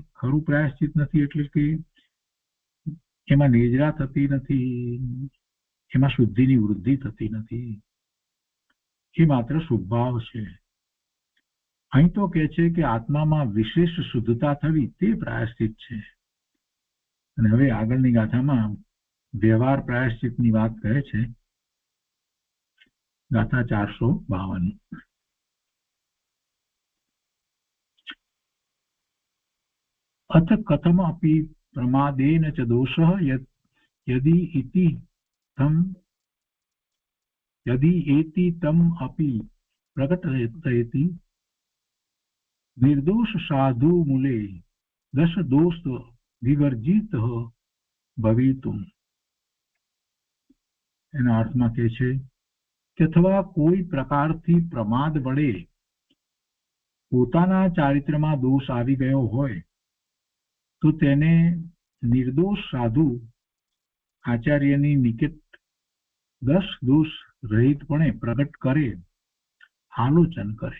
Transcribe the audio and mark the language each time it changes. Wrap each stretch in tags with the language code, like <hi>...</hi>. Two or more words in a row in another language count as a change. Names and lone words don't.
<gu>એટલે ખરું પ્રાયશ્ચિત નથી એટલે કે એમાં નિદ્રા થતી નથી, એમાં શુદ્ધિની વૃદ્ધિ થતી નથી, એ માત્ર સ્વભાવ છે. અહીં તો કહે છે કે આત્મામાં વિશેષ શુદ્ધતા થવી તે પ્રાયશ્ચિત છે. અને હવે આગળની ગાથામાં વ્યવહાર પ્રાયશ્ચિતની વાત કહે છે. ગાથા 452.</gu> <sa>अथ कथमपि प्रमादेन च दोषः यदि एति तम अपि प्रकटयति निर्दोष साधु मूले दश दोष विवर्जित भवितुम.</sa> <gu>એના અર્થમાં કહે છે કે અથવા કોઈ પ્રકારથી પ્રમાદ વડે પોતાના ચારિત્રમાં દોષ આવી ગયો હોય તો તેને નિર્દોષ સાધુ આચાર્યની નિકટ 10 દોષ રહિતપણે પ્રગટ કરે, આલોચન કરે.</gu>